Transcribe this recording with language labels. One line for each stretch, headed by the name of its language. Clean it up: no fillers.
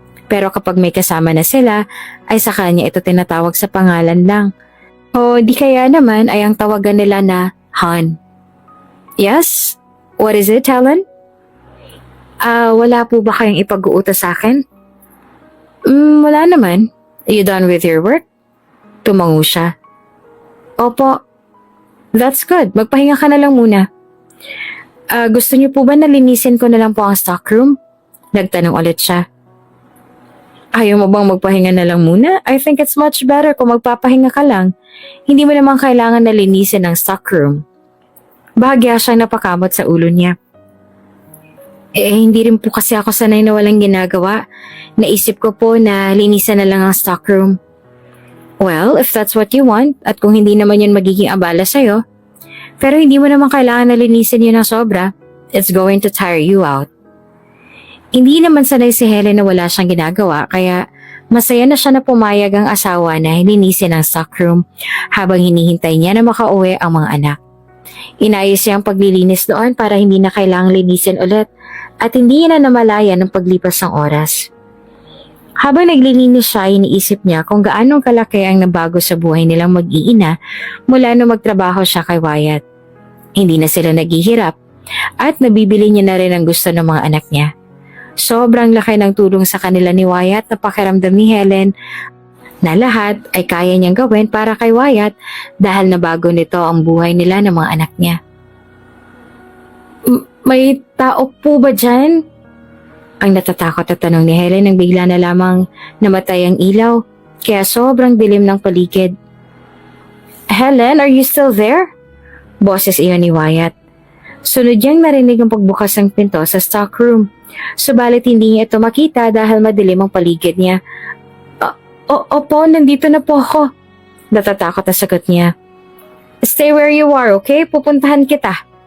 Filipino: Pero kapag may kasama na sila ay sa kanya ito tinatawag sa pangalan lang. O di kaya naman ay ang tawagan nila na Han.
English: Yes? What is it,
Filipino: Helen? Wala po ba kayong ipag-uutos sa akin? Wala naman.
English: Are you done with your work?
Filipino: Tumango siya. Opo.
English: That's good.
Filipino: Magpahinga ka na lang muna. Gusto niyo po ba na linisin ko na lang po ang stockroom? Nagtanong ulit siya. Ayaw mo bang magpahinga na lang muna?
English: I think it's much better
Filipino: kung magpapahinga ka lang. Hindi mo naman kailangan na linisin ang stockroom. Bahagya siyang napakamot sa ulo niya. Hindi rin po kasi ako sanay na walang ginagawa. Naisip ko po na linisan na lang ang stockroom.
English: Well, if that's what you want,
Filipino: at kung hindi naman yun magiging abala sa'yo, pero hindi mo naman kailangan na linisin yun ng sobra,
English: it's going to tire you out.
Filipino: Hindi naman sanay si Helen na wala siyang ginagawa, kaya masaya na siya na pumayag ang asawa na linisin ang stockroom habang hinihintay niya na makauwi ang mga anak. Inayos niya ang paglilinis doon para hindi na kailangang linisin ulit at hindi niya na namalaya ng paglipas ng oras. Habang naglilinis siya, iniisip niya kung gaano kalaki ang nabago sa buhay nilang mag-iina mula nung magtrabaho siya kay Wyatt. Hindi na sila naghihirap at nabibili niya na rin ang gusto ng mga anak niya. Sobrang laki ng tulong sa kanila ni Wyatt na pakiramdam ni Helen na lahat ay kaya niyang gawin para kay Wyatt dahil nabago nito ang buhay nila ng mga anak niya. May tao po ba dyan? Ang natatakot na tanong ni Helen nang bigla na lamang namatay ang ilaw kaya sobrang dilim ng paligid.
English: Helen, are you still there?
Filipino: Boses iyon ni Wyatt. Sunod niyang narinig ang pagbukas ng pinto sa stockroom. Subalit hindi niya ito makita dahil madilim ang paligid niya. Opo, nandito na po ako. Natatakot na sagot niya.
English: Stay where you are, okay?
Filipino: Pupuntahan kita.